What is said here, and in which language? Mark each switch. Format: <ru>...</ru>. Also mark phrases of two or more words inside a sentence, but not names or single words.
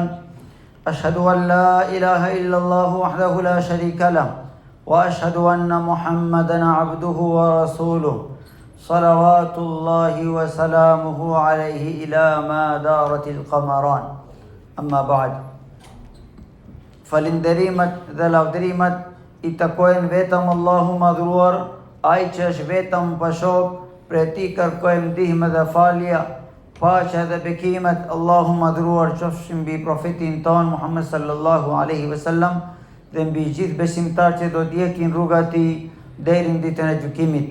<ar>أشهد أن لا إله إلا الله وحده لا شريك له وأشهد أن محمدا عبده ورسوله صلوات الله وسلامه عليه إلى ما دارت القمران. أما بعد.</ar> <sq>Falinderimet dhe lavdrimet I takojnë vetëm Allahu madhruar, ai që është vetëm pashok, për ti kërkojmë ndihmë dhe falje, paqja dhe bekimet Allahu madhruar qofshin mbi profetin ton Muhammed</sq> <ar>صلى الله عليه وسلم</ar> <sq>dhe mbi gjithë besimtarët që do ndjekin rruga e tij deri në ditën e gjykimit.</sq>